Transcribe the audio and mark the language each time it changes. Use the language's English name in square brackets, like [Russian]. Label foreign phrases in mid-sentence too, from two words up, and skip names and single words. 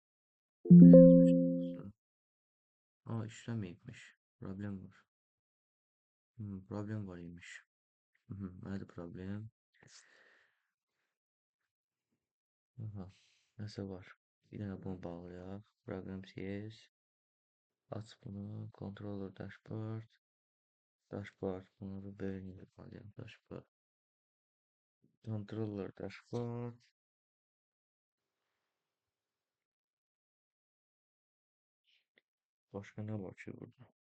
[Azerbaijani] Aa işləməyibmiş. Problem var. Problem var imiş. Nədir problem? Aha. Nəsə var. Bir dənə bunu bağlayaq. Program CS. Aç bunu. [English] Controller dashboard. [Turkish] Dashboard. Bunu da böyle yapalım. Dashboard. [English] Controller dashboard. [Turkish] Başka ne var ki burada?